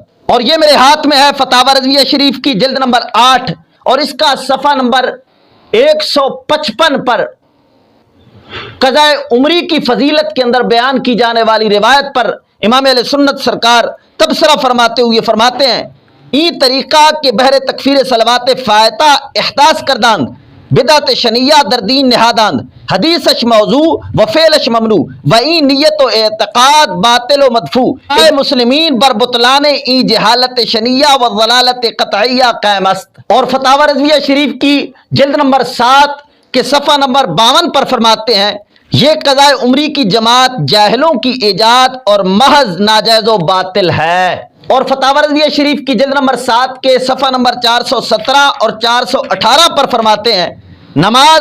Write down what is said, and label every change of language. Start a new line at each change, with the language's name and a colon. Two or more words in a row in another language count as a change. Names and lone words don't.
Urdu: اور یہ میرے ہاتھ میں ہے فتاوی رضویہ شریف کی جلد نمبر 8 اور اس کا صفحہ نمبر 155 پر قضائے عمری کی فضیلت کے اندر بیان کی جانے والی روایت پر امام اہل سنت سرکار تبصرہ فرماتے ہوئے فرماتے ہیں
Persian: ای طریقہ کے بہر تکفیر صلوات فائتہ احداث کرداند بدعت شنیہ در دین نہاداند حدیثش موضوع و فعلش ممنوع و ای نیت و اعتقاد باطل و مدفوع اے مسلمین بر بطلان ای جہالت شنیہ و ضلالت قطعیہ قائم است۔
Urdu: اور فتاوی رضویہ شریف کی جلد نمبر 7 کے صفحہ نمبر 52 پر فرماتے ہیں یہ قضاء عمری کی جماعت جاہلوں کی ایجاد اور محض ناجائز و باطل ہے۔ اور فتاوی رضویہ شریف کی جلد نمبر 7 کے صفحہ نمبر 417 اور 418 پر فرماتے ہیں نماز